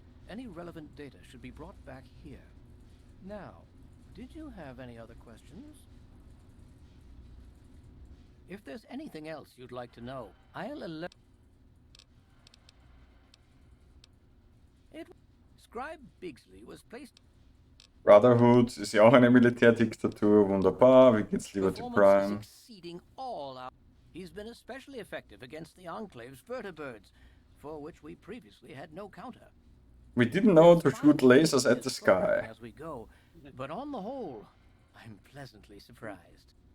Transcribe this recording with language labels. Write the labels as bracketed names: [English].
[English] Any relevant data should be brought back here. Now, did you have any other questions? If there's anything else you'd like to know, I'll alert. Scribe Bigsley was placed. [German] Brotherhood ist ja auch eine Militärdiktatur. Wunderbar. Wie geht's lieber zu Prime? [English] Exceeding all our... He's been especially effective against the Enclave's vertibirds, for which we previously had no counter. We didn't know to shoot lasers at the sky. As we go, but on the whole, I'm pleasantly surprised.